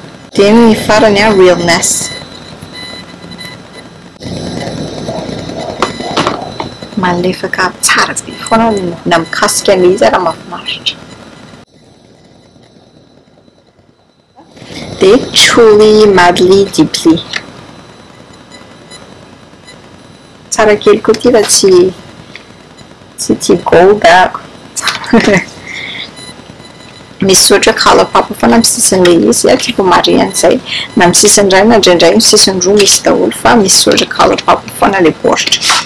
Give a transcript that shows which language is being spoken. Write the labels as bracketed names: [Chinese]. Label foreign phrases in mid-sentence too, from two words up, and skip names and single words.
[Malagasy] Dia ny farany a realness. Malefaka tsara be foana na mikasika an'ilay izy raha mahafinaritra. Dia truly, madly, deeply. Tsara kely koa ity raha tsy tia gold ako. Misy soratra ColourPop foana amin'ny sisin'ilay izy, tsy vao marihana izay. Na amin'ny sisiny iray na indraindray ny sisiny roa misy daholo fa misy soratra ColourPop foana ilay baoritra.